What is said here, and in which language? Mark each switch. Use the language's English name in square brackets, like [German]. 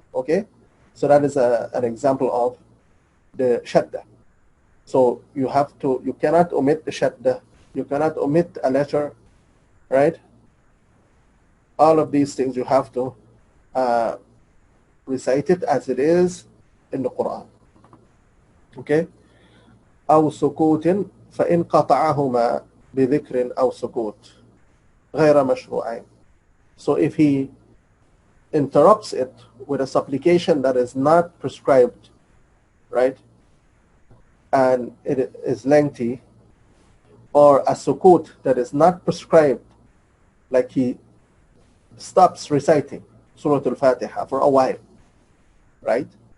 [English] Okay, so that is an example of the shadda. So you cannot omit the shadda, you cannot omit a letter, right? All of these things you have to recite it as it is in the Quran. Okay? [Arabic] أو سكوت فإن قطعهما بذكر أو سكوت غير مشروعين. [English] So if he interrupts it with a supplication that is not prescribed, right, and it is lengthy, or a sukut that is not prescribed, like he stops reciting Surah Al-Fatiha for a while, right?